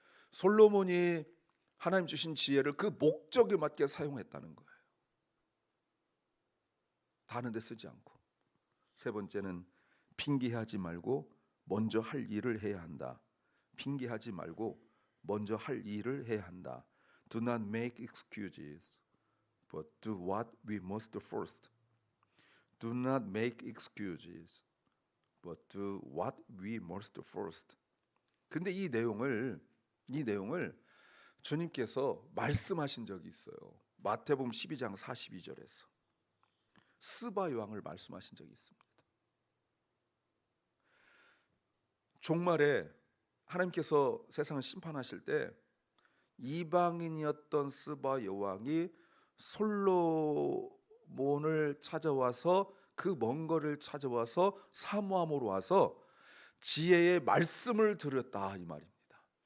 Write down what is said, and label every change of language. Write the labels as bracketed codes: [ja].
[ko] 솔로몬이 하나님 주신 지혜를 그 목적에 맞게 사용했다는 거예요. 다른 데 쓰지 않고. 세 번째는 핑계하지 말고 먼저 할 일을 해야 한다. 핑계하지 말고 먼저 할 일을 해야 한다. [en] Do not make excuses. but do what we must first. Do not make excuses, but do what we must first. [ko] 근데 이 내용을 주님께서 말씀하신 적이 있어요. 마태복음 12장 42절에서 스바 요왕을 말씀하신 적이 있습니다. 종말에 하나님께서 세상을 심판하실 때 이방인이었던 스바 여왕이 솔로몬을 찾아와서 그 먼 거리를 찾아와서 사모함으로 와서 지혜의 말씀을 드렸다 이 말입니다.